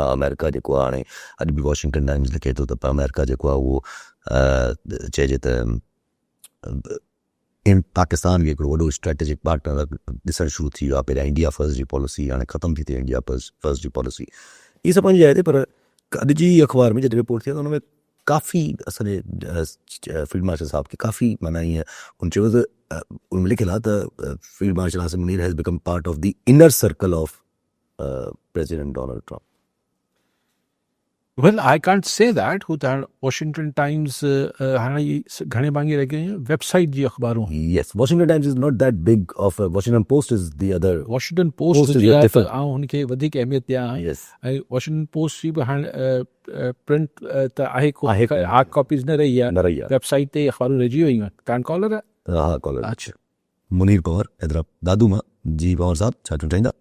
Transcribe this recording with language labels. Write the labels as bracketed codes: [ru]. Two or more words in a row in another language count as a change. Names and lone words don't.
[sd] अमेरिका जेको आहे हाणे अॼु बि वॉशिंगटन टाइम्स लिखे थो त अमेरिका जेको आहे उहो चइजे त पाकिस्तान खे हिकिड़ो वॾो [en] strategic partner [sd] ॾिसणु शुरू थी वियो आहे। पहिरियां इंडिया फर्स्ट जी पॉलिसी हाणे ख़तमु थी थिए इंडिया फर्स्ट जी पॉलिसी। इहे सभु पंहिंजी जाइ ते, पर अॼु जी अख़बार में जॾहिं रिपोर्ट थी आहे त हुन में काफ़ी असांजे [en] field marshal [sd] साहब खे काफ़ी माना ईअं उन चयो त उन में लिखियलु आहे त [en] Field Marshal Asim Munir has become part of the inner circle of President Donald Trump. Well, I can't say that. [sd] हू त वॉशिंगटन टाइम्स हाणे घणे भाङे रही गई वेबसाइट जी अख़बारूं। [en] Yes, Washington Times is not that big of a, Washington Post is the other. [sd] वॉशिंगटन पोस्ट जी आहे त आउं हुनखे वधीक अहमियत ॾियां। Yes. ऐं वॉशिंगटन पोस्ट जी बि हाणे प्रिंट त आहे, [en] hard copies [sd] न रही आहे, वेबसाइट ते अख़बारूं रहिजी वयूं आहिनि। कान कॉलर आहे? हा कॉलर। अच्छा, मुनीर पवार हैदराबाद दादू मां। जी पवार साहब छा चवणु चाहींदा?